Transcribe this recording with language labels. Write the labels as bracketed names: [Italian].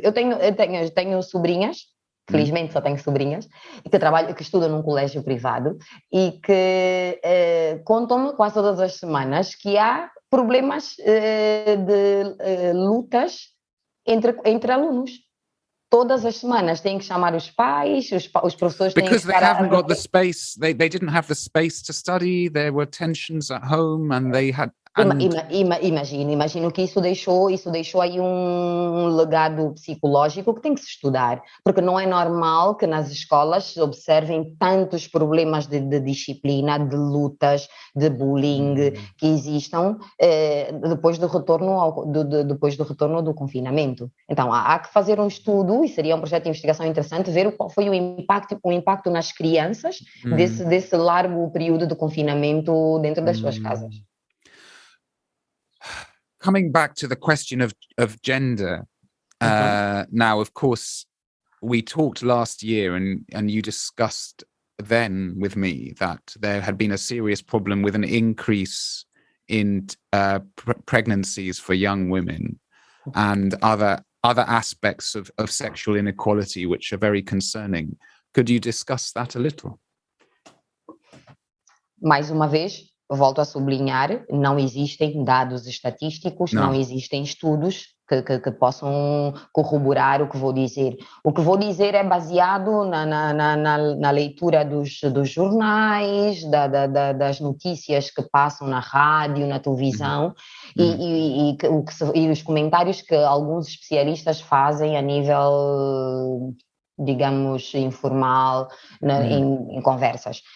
[Portuguese] Eu tenho sobrinhas, felizmente só tenho sobrinhas, e que estudam num colégio privado e que contam-me quase todas as semanas que há problemas de lutas entre alunos. Todas as semanas têm que chamar os pais, os professores têm que [English] Because they [Portuguese] estar [English] haven't got the space, they didn't have the space to study, there were tensions at home and they had [Portuguese] Imagino que isso deixou aí um legado psicológico que tem que se estudar, porque não é normal que nas escolas se observem tantos problemas de disciplina, de lutas, de bullying que existam depois do retorno do confinamento. Então há que fazer um estudo, e seria um projeto de investigação interessante, ver qual foi o impacto nas crianças desse largo período de confinamento dentro das suas casas. [English] Coming back to the question of gender, now, of course, we talked last year and you discussed then with me that there had been a serious problem with an increase in pregnancies for young women and other aspects of sexual inequality, which are very concerning. Could you discuss that a little? [Portuguese] Mais uma vez, volto a sublinhar, não existem dados estatísticos, não existem estudos que possam corroborar o que vou dizer. O que vou dizer é baseado na leitura dos jornais, das notícias que passam na rádio, na televisão, e os comentários que alguns especialistas fazem a nível, digamos, informal, em conversas.